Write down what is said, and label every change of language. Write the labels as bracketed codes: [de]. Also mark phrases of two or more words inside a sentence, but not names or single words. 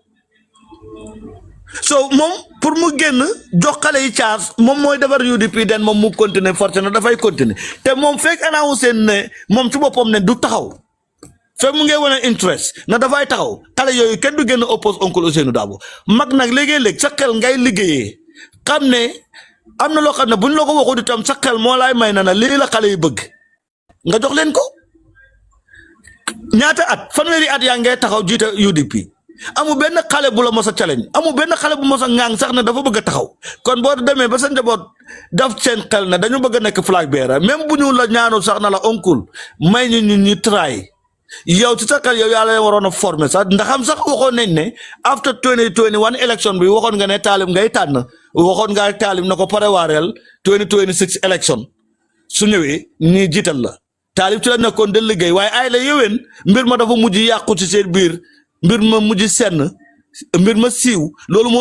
[wo] so moom pour mu génn jox xale yi chance moom mooy defar UDP den moom mu [fr] continuer forcé [wo] na dafay continuer te moom fekk annoncé ne moom ci boppam ne du taxaw fekk mu ngi wane interest na dafay taxaw xale yooyu kenn du génn oppose oncle Ousseynou Dabo mag nag léegi-léeg sa xel ngay liggéeyee xam ne am na loo xam ne buñ la ko waxul itam sa xel moo laay may na lii la xale yi bëgg nga jox leen ko ñaata at fanweeri at yaa ngay taxaw jiite UDP amu benn xale bu la mos a challenge amu benn xale bu mos a ŋaang sax ne dafa bëgg a taxaw kon boo demee ba sa njaboot daf seen xel ne dañu bëgg a nekk [en] flag bearer [wo] même bu ñu la ñaanul sax na la oncle may ñu try yow ci sa xel yow yaa la waroon a former sax ndax am sax waxoon nañ ne [en] after 2021 election [wo] bi waxoon nga ne Talib ngay tànn waxoon nga Talib na ko préparel 2026 election su ñëwee ñi jiital la Talib ci la nekkoon de liggéey waaye ay la yéwén mbir ma dafa mujj yàqu ci seen biir mbir ma mujj senn mbir ma siiw loolu moo